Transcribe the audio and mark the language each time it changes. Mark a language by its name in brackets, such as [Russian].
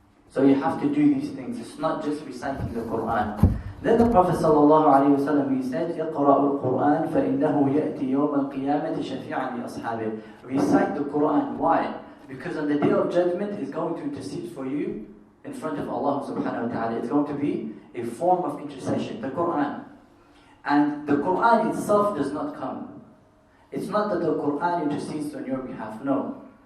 [English] So you have to do these things. It's not just reciting the Quran. Then the Prophet ﷺ, he said, [Arabic] اقرأوا القرآن فإنه يأتي يوم القيامة شفيعا لأصحابه. [English] Recite the Quran. Why? Because on the day of judgment, it's going to intercede for you in front of Allah subhanahu wa ta'ala. It's going to be a form of intercession, the Quran. And the Quran itself does not come. It's not that the Quran intercedes on your behalf, no.